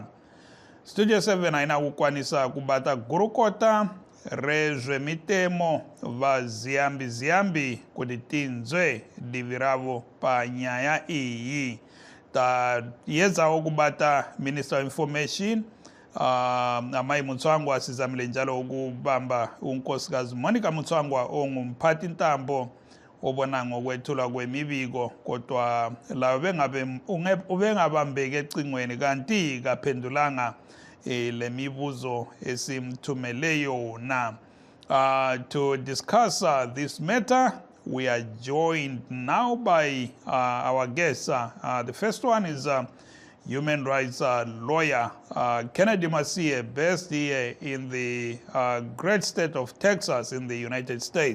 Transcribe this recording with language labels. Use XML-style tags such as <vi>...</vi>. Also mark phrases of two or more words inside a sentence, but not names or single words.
<sn>Studio 7 haina kukwanisa kubata gurukota rezvemitemo vaziyambi-ziyambi kuti tinzwe divi ravo panyaya iyi. Taedzawo kubata</sn> <en>Minister of Information</en> <nd>amai Mutsvangwa asizamile njalo ukubamba unkosikazi Monica Mutsvangwa ongumphathi ntambo obona ngokwethulwa kwemibiko kodwa lawo ubengabambeki ecingweni kanti kaphendulanga le mibuzo esimthumele yona.</nd> <en>To discuss this matter, we are joined now by our guests. The first one is human rights lawyer Kennedy Masie, based here in the great state of Texas in the United States.</en>